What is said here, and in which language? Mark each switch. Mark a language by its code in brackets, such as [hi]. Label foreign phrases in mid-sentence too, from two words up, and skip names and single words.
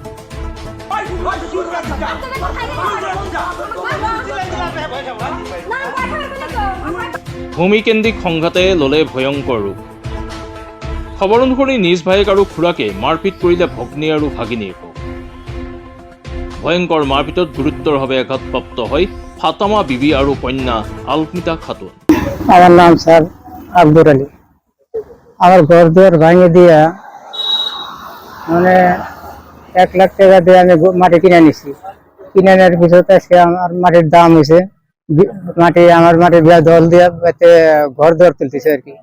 [as] ভূমিকেন্দ্ৰিক সংঘাতে ল'লে ভয়ংকৰ ৰূপ। খবৰ অনুসৰি নিজ ভায়েক আৰু খুৰাকে মাৰপিট কৰিলে ভগ্নী আৰু ভাগিনীক। ভয়ংকৰ মাৰপিটত গুৰুতৰভাৱে আঘাতপ্ৰাপ্ত হয় ফাতেমা বিবি আৰু কন্যা আলমিতা খাতুন। [bn] আমার নাম স্যার আব্দুর আলী। আমার ঘর দুয়ার ভাঙে দিয়া মানে 1 লাখ টাকা দিয়ে আমি মাটি কিনে নিছি। কিনে নেওয়ার পিছতে সে আমার মাটির দাম হয়েছে আমার মাটির বিয়া দল দিয়া ঘর দুয়ার তুলতেছে আর কি।